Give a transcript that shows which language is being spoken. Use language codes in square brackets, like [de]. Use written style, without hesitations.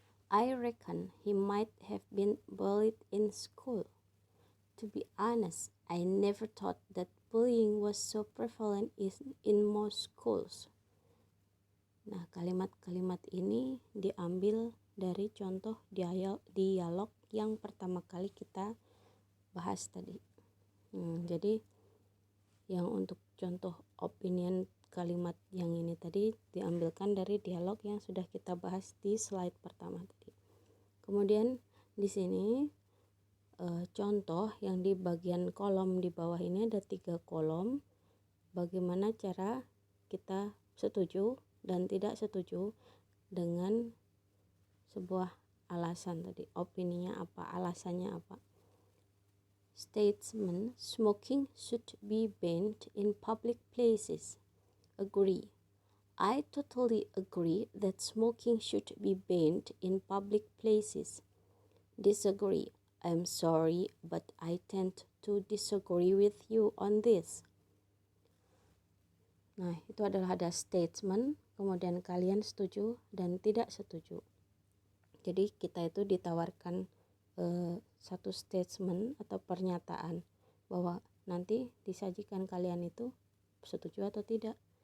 [en] I reckon he might have been bullied in school. To be honest, I never thought that bullying was so prevalent in most schools. [id] Nah, kalimat-kalimat ini diambil dari contoh dialog yang pertama kali kita bahas tadi. Jadi yang untuk contoh opinion kalimat yang ini tadi diambilkan dari dialog yang sudah kita bahas di slide pertama tadi. Kemudian di sini contoh yang di bagian kolom di bawah ini ada 3 kolom. Bagaimana cara kita setuju dan tidak setuju dengan sebuah alasan tadi. Opininya apa, alasannya apa. [en] Statement: smoking should be banned in public places. Agree. I totally agree that smoking should be banned in public places. Disagree. I'm sorry, but I tend to disagree with you on this. [id] Nah, itu adalah ada statement, kemudian kalian setuju dan tidak setuju. Jadi kita itu ditawarkan satu statement atau pernyataan bahwa nanti disajikan kalian itu setuju atau tidak.